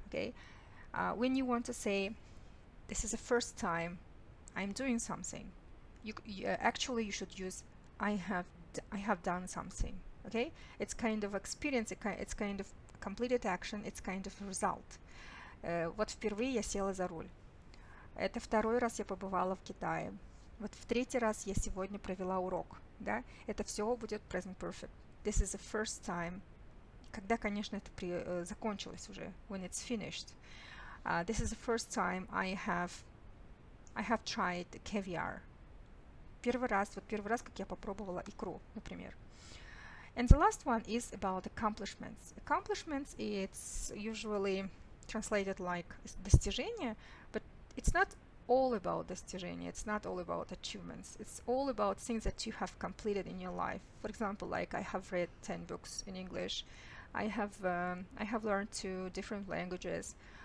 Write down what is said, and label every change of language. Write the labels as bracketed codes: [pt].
[en] Okay, when you want to say, this is the first time I'm doing something, actually you should use I have done something. Okay, it's kind of experience, it's kind of completed action, it's kind of a result. [ru] Вот впервые я села за руль. Это второй раз я побывала в Китае. Вот в третий раз я сегодня провела урок. Да? Это все будет present perfect. [en] This is the first time. [ru] Когда, конечно, это закончилось уже. [en] When it's finished. This is the first time I have tried caviar. [ru] Первый раз, как я попробовала икру, например. [en] And the last one is about accomplishments. Accomplishments, it's usually translated like достижения, but it's not all about достижения. It's not all about achievements. It's all about things that you have completed in your life. For example, like I have read 10 books in English. I have learned 2 different languages.